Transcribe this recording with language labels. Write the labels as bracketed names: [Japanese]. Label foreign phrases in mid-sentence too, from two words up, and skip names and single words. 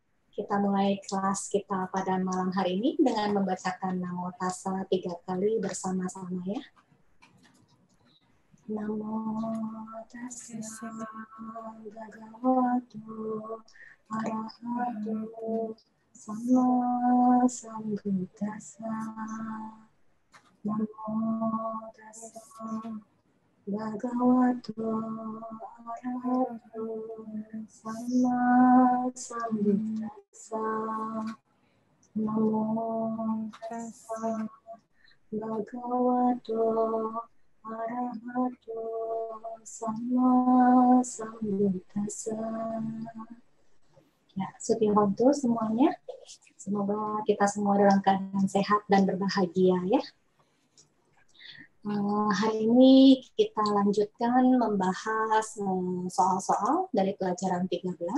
[Indonesian] Kita mulai kelas kita pada malam hari ini dengan membacakan [Pali] Namo Tassa [Indonesian] 3 kali bersama-sama ya. [Pali] Namo Tassa Bhagavato Arahato Sama Sambuddhassa. Namo Tassa Bhagavato Arahato Sama Sambuddhassa. Namo Tassa Bhagavato Arahato Sama Sambuddhassa. [Indonesian] Ya, Sutiwanto semuanya. Semoga kita semua dalam keadaan sehat dan berbahagia ya. Hari ini kita lanjutkan membahas soal-soal dari pelajaran 13.